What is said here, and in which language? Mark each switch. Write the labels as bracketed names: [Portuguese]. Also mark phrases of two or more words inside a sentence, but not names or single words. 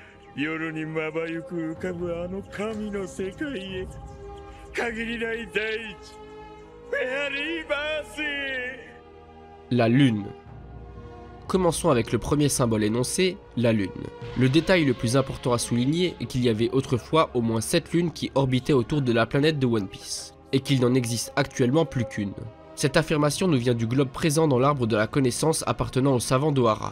[Japanese] 夜にまばゆく浮かぶあの神の世界へ限りない大地フェアリーバース。 [French] La Lune. Commençons avec le premier symbole énoncé, la Lune. Le détail le plus important à souligner est qu'il y avait autrefois au moins 7 lunes qui orbitaient autour de la planète de One Piece, et qu'il n'en existe actuellement plus qu'une. Cette affirmation nous vient du globe présent dans l'arbre de la connaissance appartenant aux savants d'Ohara.